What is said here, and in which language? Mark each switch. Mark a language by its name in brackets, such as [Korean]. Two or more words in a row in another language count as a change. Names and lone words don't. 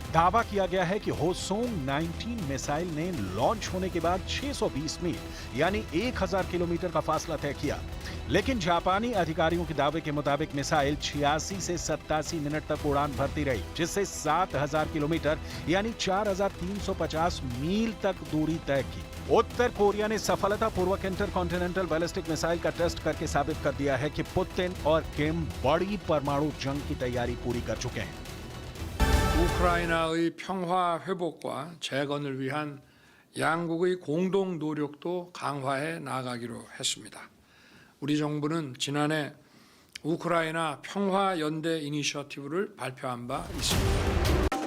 [Hindi] दावा किया गया है कि होसोंग 19 मिसाइल ने लॉन्च होने के बाद 620 मील यानी 1000 किलोमीटर का फासला तय किया, लेकिन जापानी अधिकारियों के दावे के मुताबिक मिसाइल 86 से 87 मिनट तक उड़ान भरती रही, जिससे 7000 किलोमीटर यानी 4350 मील तक दूरी तय की। उत्तर कोरिया ने सफलतापूर्वक [English] intercontinental ballistic missile [Hindi] का टेस्ट करके साबित कर दिया है कि पुतिन और किम बड़ी परमाणु जंग की तैयारी पूरी कर चुके हैं। [Korean] 우크라이나의 평화 회복과 재건을 위한 양국의 공동 노력도 강화해 나가기로 했습니다. 우리 정부는 지난해 우크라이나 평화 연대 이니셔티브를 발표한 바 있습니다.